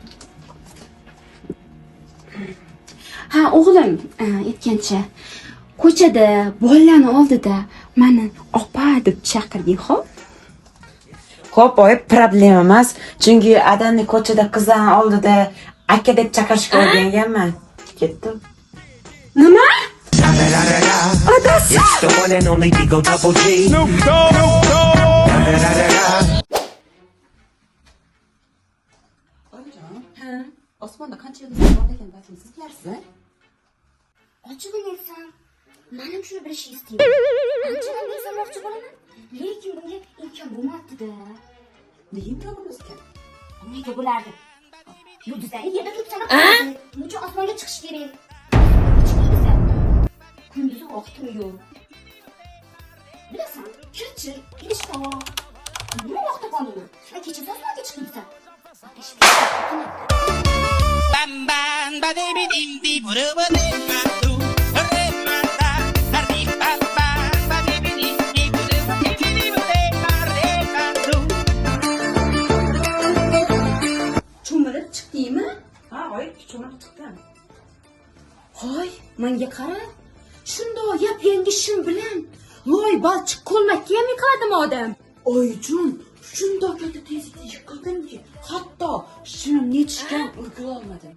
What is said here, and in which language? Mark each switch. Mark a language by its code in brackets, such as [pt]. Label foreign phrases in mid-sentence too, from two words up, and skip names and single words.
[uz] Ha o'g'lim, aytgancha ko'chada bolalarni oldida meni opa deb chaqirgin, xo'p? Xo'p, oyi, problem emas. Chunki adamni ko'chada qizlarning oldida aka deb chaqirishga o'rganganman. Ketdim. Nima? [en] It's the one and only Digo Double G. [uz] Snoop Dogg. Ha, osmonda qancha yulduzlar bor ekan, balki siz bilasizlar? Ochig'ini aytsam, men ham shuni bilishni istayman. Anchadan beri izlamoqchi bo'laman, lekin bunga imkon bo'lmadi-da. Nega imkon bo'lmaskan? Nega bo'lardi? Yulduzlarni yerda turib sanab qo'yadi. Nima uchun osmonga chiqish kerak? Chiqmaysan. Kunduzi vaqtim yo'q. Bilasan, kirchi, idishqa. Nima vaqtda qolaman? Kecha osmonga chiqibsan. Bam bam ba de bi dim di buru ba de ma tu re ma ta arri bam bam ba de bi dim di buru ba de di bu de ma re ma tu. Cho'milib chiqdingmi? Ha, oyi, cho'milib chiqdim. Hoy, menga qara. Shundoq yap-yangi shim bilan loy balchiq ko'lmakka ham yiqiladimi odam? Oyjon, shundoq katta tezlikda yiqildimki, hatto shimim yetishgan ulgura olmadim.